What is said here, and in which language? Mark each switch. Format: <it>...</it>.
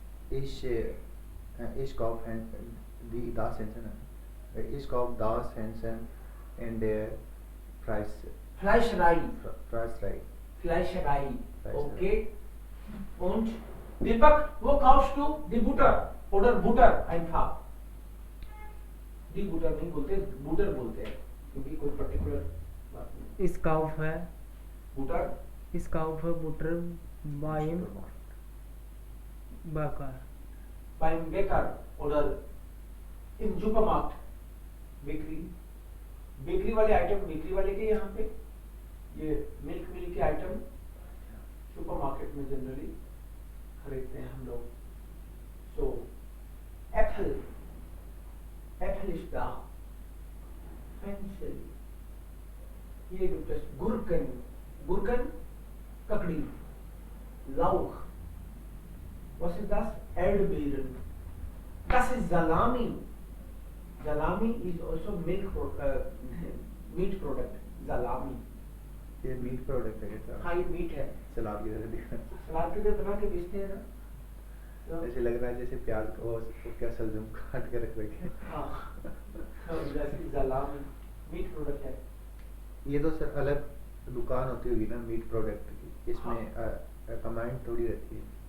<de>Ich kaufe das Hähnchen. Ich kaufe das Hähnchen in der Fleischerei. Fleischerei. Fleischerei. Fleischerei.</de> <en>Okay.</en> <de>Und Deepak, wo kaufst du die Butter oder Butter einfach? Die Butter</de> <hi>नहीं बोलते, Butter बोलते हैं, क्योंकि कोई particular बात नहीं.</hi> <de>Ich kaufe Butter, Butter beim Bäcker. beim Bäcker oder im Supermarkt.</de> <hi>Bakery, bakery वाले item bakery वाले के यहाँ पे, ये मिल्क के आइटम सुपरमार्केट में जनरली खरीदते हैं हम लोग.</hi> <en>So apple, apple is the pencil.</en> <hi>ये गुरकन, गुरकन ककड़ी.</hi> <de>Lauch, was ist das? Erdbeeren. Das ist Salami.</de> <en>Salami is also meat product.</en> <de>Salami.</de> <hi>ये मीट प्रोडक्ट है क्या? हाँ ये मीट है. सलाद की तरह दिख रहा है. सलाद की तरह बना के बेचते हैं ना. तो ऐसे लग रहा है जैसे प्याज को क्या सलजम काट के रख रखे. हाँ जैसे सलामी मीट प्रोडक्ट है. ये तो सर अलग दुकान होती होगी ना मीट प्रोडक्ट की, इसमें कमांड थोड़ी रहती है.</hi>